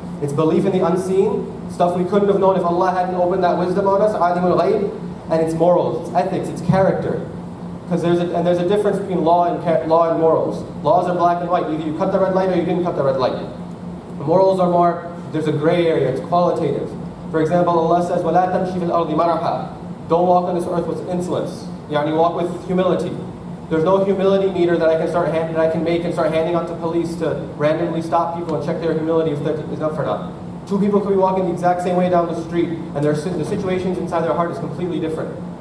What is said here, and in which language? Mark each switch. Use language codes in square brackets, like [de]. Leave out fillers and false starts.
[en] It's belief in the unseen, stuff we couldn't have known if Allah hadn't opened that wisdom on us, alimul ghaib, and it's morals, it's ethics, it's character. Because there's a difference between law and morals. Laws are black and white. Either you cut the red light or you didn't cut the red light. The morals are more, there's a gray area, it's qualitative. For example, Allah says, [ar] وَلَا تَمْشِي فِي الْأَرْضِ مَرَحًا. [en] Don't walk on this earth with insolence. Yani walk with humility. There's no humility meter that I can make and start handing out to police to randomly stop people and check their humility if that is enough or not. Two people could be walking the exact same way down the street, and the situations inside their heart is completely different.